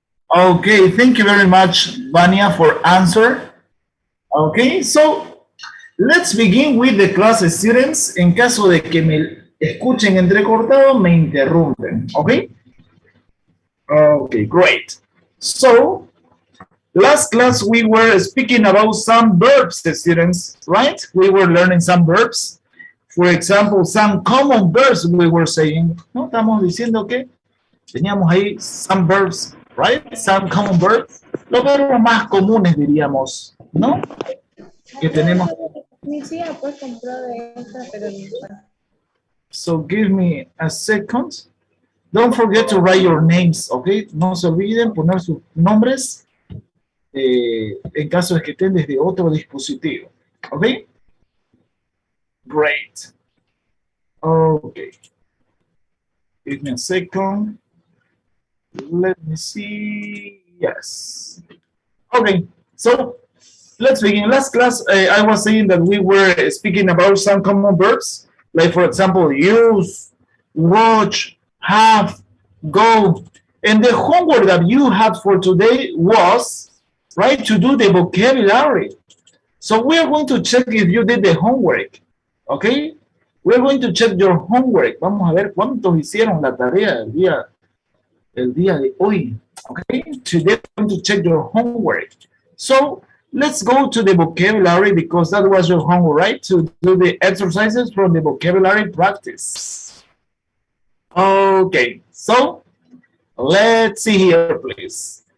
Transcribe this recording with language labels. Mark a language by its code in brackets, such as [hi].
[en] Okay, thank you very much, Vania, for answer. Okay, so let's begin with the class, students. [es] En caso de que me escuchen entrecortado, me interrumpen. [en] Okay? Okay, great. So, last class we were speaking about some verbs, students, right? We were learning some verbs. For example, some common verbs we were saying. [es] ¿No? Estamos diciendo que teníamos ahí [en] some verbs, right? Some common verbs. [es] Los verbos más comunes, diríamos, ¿no? Que tenemos. Mi tía pues compró de esta, pero no. [en] So give me a second. Don't forget to write your names, okay? [es] No se olviden poner sus nombres en caso de que estén desde otro dispositivo, okay? [en] Great. Okay. Give me a second. Let me see. Yes. Okay. So let's begin. Last class, I was saying that we were speaking about some common verbs, like for example, use, watch, have, go. And the homework that you had for today was, right, to do the vocabulary. So we are going to check if you did the homework. Okay? We're going to check your homework. [es] Vamos a ver cuántos hicieron la tarea el día de hoy. [en] Okay? Today we're going to check your homework. So let's go to the vocabulary because that was your homework, right? To do the exercises from the vocabulary practice. Okay, so let's see here, please.